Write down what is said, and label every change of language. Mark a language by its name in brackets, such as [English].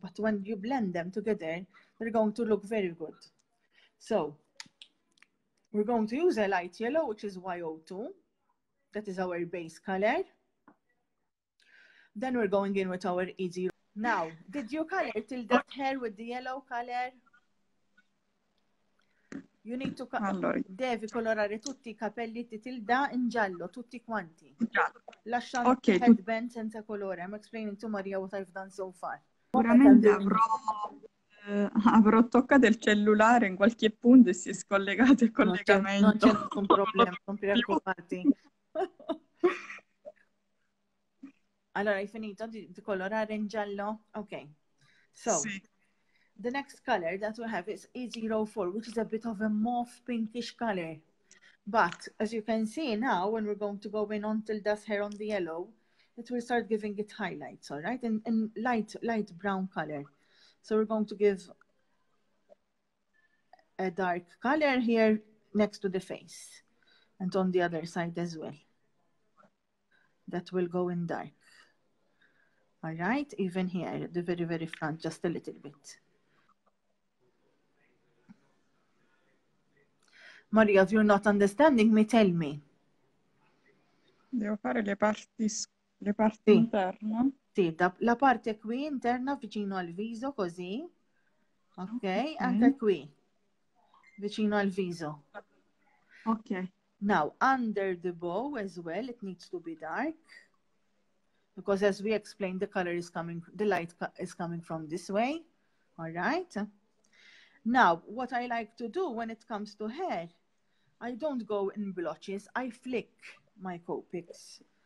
[English] But when you blend them together, they're going to look very good. So we're going to use a light yellow, which is YO2. That is our base color. Then we're going in with our easy. Now, did you color Tilda's hair with the yellow color? You need to [Italian] devi colorare tutti I capelli di Tilda in giallo, tutti quanti. Lasciando il headband senza colore. [English] I'm explaining to Maria what I've done so far. [Italian] Sicuramente avrò toccato il cellulare in qualche punto e si è scollegato il collegamento. Non c'è nessun problema, non preoccuparti. Allora, hai finito di colorare in giallo? Ok. [English] So, the next color that we have is E04, which is a bit of a mauve pinkish color. But as you can see now, when we're going to go in on Tilda's hair on the yellow, it will start giving it highlights, all right? In light brown color. So we're going to give a dark color here next to the face and on the other side as well. That will go in dark. All right, even here at the very, very front, just a little bit. Maria, if you're not understanding me, tell me. [Italian] Devo fare le parti interne? Sì, la parte qui interna vicino al viso, così. Ok, anche qui, vicino al viso. Ok. [English] Now, under the bow as well, it needs to be dark. Because as we explained, the color is coming, the light is coming from this way. All right. Now, what I like to do when it comes to hair, I don't go in blotches, I flick my Copics.